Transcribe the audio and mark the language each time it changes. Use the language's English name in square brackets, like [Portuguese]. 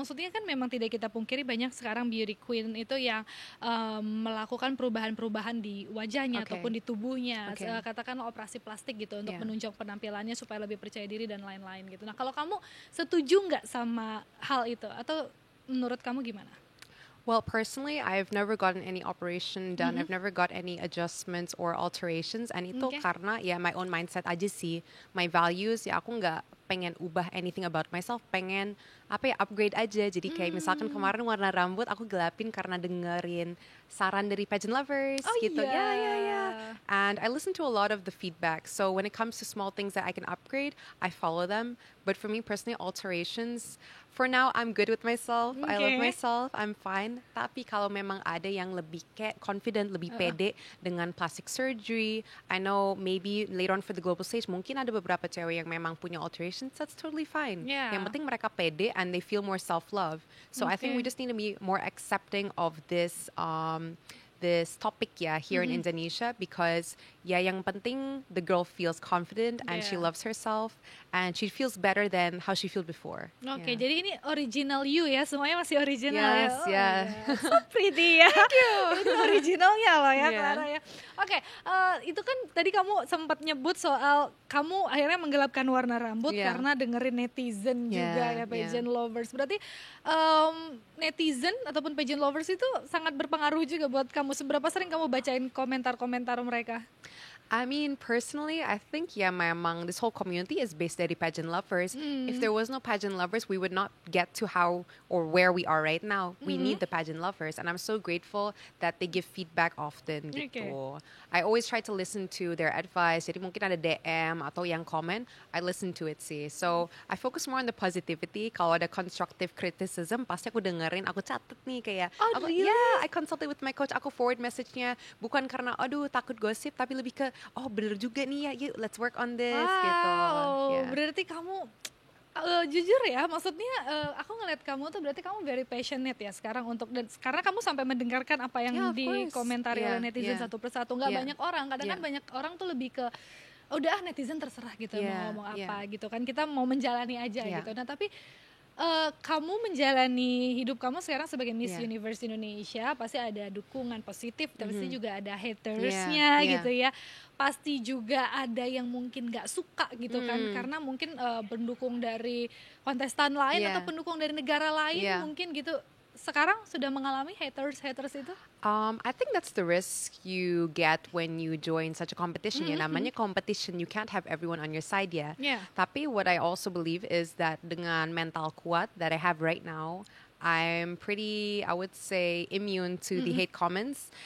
[Indonesian] Maksudnya kan memang tidak kita pungkiri banyak sekarang beauty queen itu yang melakukan perubahan-perubahan di wajahnya ataupun di tubuhnya, katakanlah operasi plastik gitu untuk menunjang penampilannya supaya lebih percaya diri dan lain-lain gitu. Nah kalau kamu setuju nggak sama hal itu atau menurut kamu gimana? [English] Well, personally, I've never gotten any operation done. I've never got any adjustments or alterations. [Indonesian] And itu karena ya [English] my own mindset [Indonesian] aja sih. My values, ya aku nggak pengen ubah [English] anything about myself. [Indonesian] Pengen upgrade aja. Jadi kayak misalkan kemarin warna rambut aku gelapin karena dengerin saran dari pageant lovers gitu. [English] Yeah. And I listen to a lot of the feedback. So when it comes to small things that I can upgrade, I follow them. But for me personally, alterations, for now, I'm good with myself. I love myself. I'm fine. [Indonesian] Tapi kalau memang ada yang lebih kayak confident, lebih pede dengan [English] plastic surgery, I know maybe later on for the global stage, [Indonesian] mungkin ada beberapa cewek yang memang punya [English] alterations. That's totally fine. [Indonesian] Yang penting mereka pede [English] and they feel more self-love. So I think we just need to be more accepting of this this topic here in Indonesia because [Indonesian] yang penting [English] the girl feels confident and she loves herself and she feels better than how she feel before. [Indonesian] Oke, jadi ini original you ya, semuanya masih original ya. [English] So pretty [Indonesian] ya. [English] Thank you. [Indonesian] Itu originalnya loh ya, Clara ya. Oke, itu kan tadi kamu sempat nyebut soal kamu akhirnya menggelapkan warna rambut karena dengerin netizen juga ya, pageant lovers. Berarti netizen ataupun pageant lovers itu sangat berpengaruh juga buat kamu. Seberapa sering kamu bacain komentar-komentar mereka? [English] I mean, personally, I think memang this whole community is based dari pageant lovers. If there was no pageant lovers, we would not get to how or where we are right now. We need the pageant lovers, and I'm so grateful that they give feedback often gitu. I always try to listen to their advice. [Indonesian] Jadi mungkin ada DM atau yang komen, [English] I listen to it sih. So I focus more on the positivity. [Indonesian] Kalau ada constructive criticism, pasti aku dengerin, aku catat nih kayak, [English] I consulted with my coach, [Indonesian] aku forward message-nya bukan karena aduh takut gosip, tapi lebih ke bener juga nih ya, [English] let's work on this [Indonesian] gitu. Berarti kamu jujur ya, maksudnya aku ngeliat kamu tuh berarti kamu very passionate ya sekarang untuk dan karena kamu sampai mendengarkan apa yang dikomentari oleh netizen satu persatu. Nggak banyak orang, kadang kan banyak orang tuh lebih ke udah netizen terserah gitu mau ngomong apa gitu kan, kita mau menjalani aja gitu. Nah tapi kamu menjalani hidup kamu sekarang sebagai Miss Universe Indonesia pasti ada dukungan positif, pasti juga ada hatersnya gitu ya, pasti juga ada yang mungkin gak suka gitu kan karena mungkin pendukung dari kontestan lain atau pendukung dari negara lain mungkin gitu. Sekarang sudah mengalami haters itu? [English] I think that's the risk you get when you join such a competition. Namanya competition, you can't have everyone on your side Tapi what I also believe is that [Indonesian] dengan mental kuat [English] that I have right now, I'm pretty, I would say, immune to the hate comments.